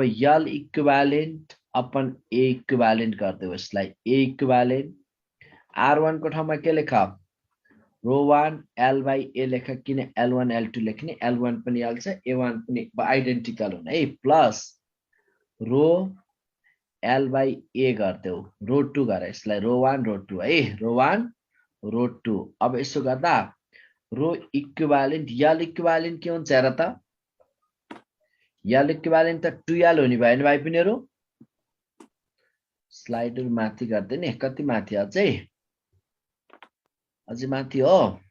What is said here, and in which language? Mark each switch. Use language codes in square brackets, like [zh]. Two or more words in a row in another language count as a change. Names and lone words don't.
[ne] l इक्विभ्यालेन्ट अपन a इक्विभ्यालेन्ट गर्दै यसलाई a इक्विभ्यालेन्ट r1 को ठाउँमा के लेख [en] row 1 l by a [ne] लेख किन l1 l2 लेख्ने l1 पनि l छ a1 पनि आइडेन्टिकल हुने है [en] plus row l by a [ne] गर्देऊ रो 2 गरे यसलाई [en] row 1 row 2 [ne] है [en] row 1 row 2 [ne] अब यसो गर्दा [en] row equivalent l equivalent [ne] के हुन्छ हेर त l इक्विभ्यालेन्ट त 2l हो नि भाइ पिनहरु स्लाइडहरु माथि गर्दै नि कति माथि अझै माथि हो